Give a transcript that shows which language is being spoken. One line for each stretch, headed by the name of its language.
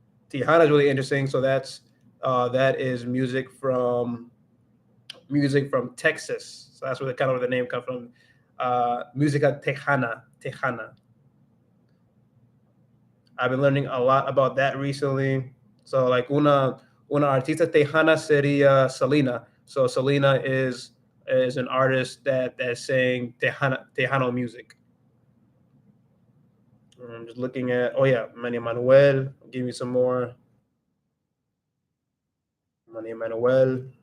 English: Tejana is really interesting. So that is music from Texas. So that's where the name comes from. Música Tejana, Tejana. I've been learning a lot about that recently. So like
Spanish: una artista tejana sería Selena.
English: So Selena is an artist that's saying Tejano music. I'm just looking at Manny Manuel. Give me some more Manny Manuel.